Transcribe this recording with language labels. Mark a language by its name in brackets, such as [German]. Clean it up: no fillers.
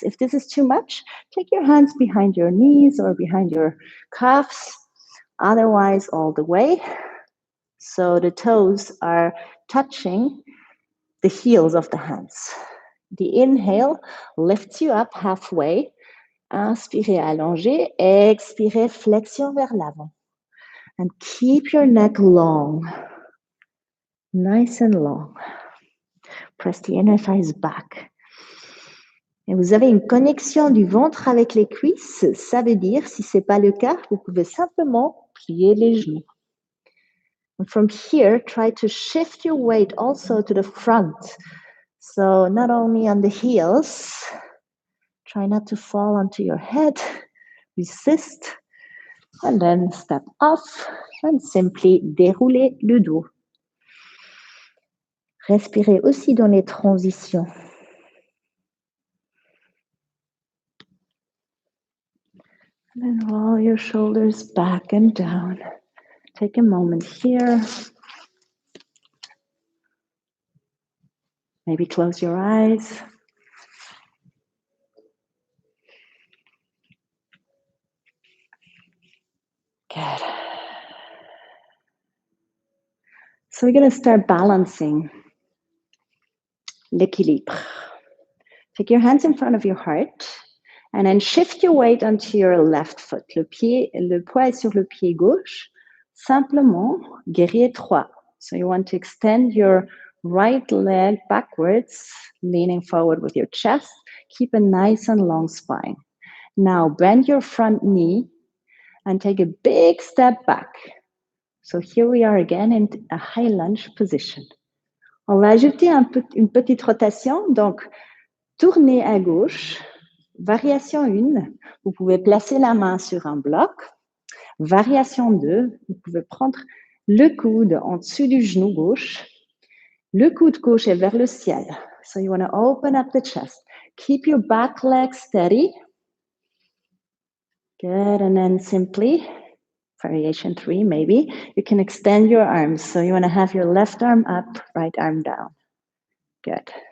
[English] If this is too much, take your hands behind your knees or behind your calves. Otherwise, all the way. So the toes are touching the heels of the hands. The inhale lifts you up halfway. [French] Inspirez, allongez. Expirez, flexion vers l'avant. [English] And keep your neck long. Nice and long. Press the inner thighs back. [French] Et vous avez une connexion du ventre avec les cuisses. Ça veut dire, si ce n'est pas le cas, vous pouvez simplement plier les genoux. [English] And from here, try to shift your weight also to the front. So not only on the heels, try not to fall onto your head. Resist. And then step off and simply [French] dérouler le dos. Respirez aussi dans les transitions. [English] And then roll your shoulders back and down. Take a moment here. Maybe close your eyes. Good. So we're going to start balancing l'équilibre. Take your hands in front of your heart and then shift your weight onto your left foot. [French] Le poids est sur le pied gauche. Simplement, guerrier 3. [English] So you want to extend your right leg backwards, leaning forward with your chest. Keep a nice and long spine. Now bend your front knee and take a big step back. So here we are again in a high lunge position. [French] On va ajouter une petite rotation. Donc, tournez à gauche. Variation 1, vous pouvez placer la main sur un bloc. Variation 2, vous pouvez prendre le coude en dessous du genou gauche. Le coude gauche est vers le ciel. [English] So you want to open up the chest. Keep your back leg steady. Good, and then simply, variation 3 maybe, you can extend your arms. So you want to have your left arm up, right arm down. Good.